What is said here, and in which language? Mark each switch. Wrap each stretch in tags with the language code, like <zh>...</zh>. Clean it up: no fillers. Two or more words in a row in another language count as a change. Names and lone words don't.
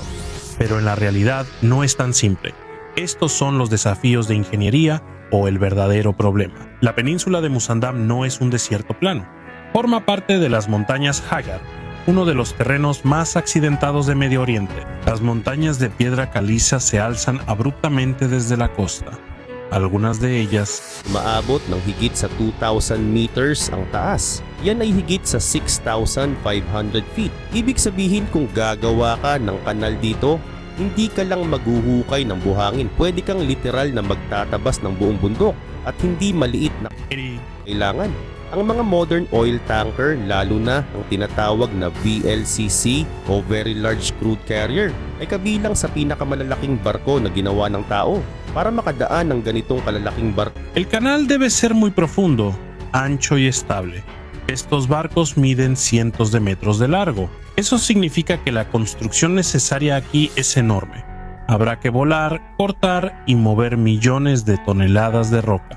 <es>Pero en la realidad no es tan simple. Estos son los desafíos de ingeniería o el verdadero problema. La península de Musandam no es un desierto plano. Forma parte de las montañas Hagar, uno de los terrenos más accidentados de Medio Oriente. Las montañas de piedra caliza se alzan abruptamente desde la costa. Algunas de ellas</es> <tl>Umaabot ng higit sa 2,000 meters ang taas. Yan ay higit sa 6,500 feet. Ibig sabihin kung gagawa ka ng kanal dito, hindi ka lang maghuhukay ng buhangin. Pwede kang literal na magtatabas ng buong bundok at hindi maliit na kailangan. Ang mga</tl> <en>modern oil tanker,</en> <tl>lalo na ang tinatawag na VLCC o</tl> <en>Very Large Crude Carrier,</en> <tl>ay kabilang sa pinakamalalaking barko na ginawa ng tao para makadaan ng ganitong kalalaking barko.</tl> <es>El canal debe ser muy profundo, ancho y estable. Estos barcos miden cientos de metros de largo. Eso significa que la construcción necesaria aquí es enorme. Habrá que volar, cortar y mover millones de toneladas de roca.</es>